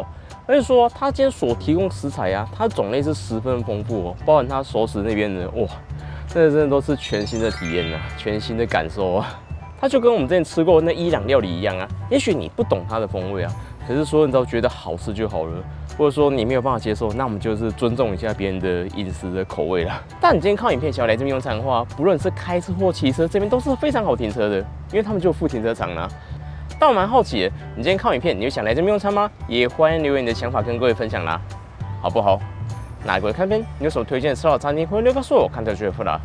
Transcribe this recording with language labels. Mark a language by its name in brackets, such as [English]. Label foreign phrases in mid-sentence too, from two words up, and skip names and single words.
[Chinese] 而且說，他今天所提供食材啊，它的種類是十分豐富哦，包含他熟食那邊的，哇，真的都是全新的體驗啊，全新的感受啊。它就跟我們之前吃過的那伊朗料理一樣啊，也許你不懂它的風味啊，可是說你只要覺得好吃就好了，或者說你沒有辦法接受，那我們就是尊重一下別人的飲食的口味啦。但你今天看影片想要來這邊用餐的話，不論是開車或騎車，這邊都是非常好停車的，因為他們就有附停車場啦。但我蠻好奇的，你今天看影片，你有想來這邊用餐嗎？也歡迎留言你的想法跟各位分享啦，好不好？那各位看片，你有什麼推薦的吃到餐廳，歡迎留告訴我，看到就會啦。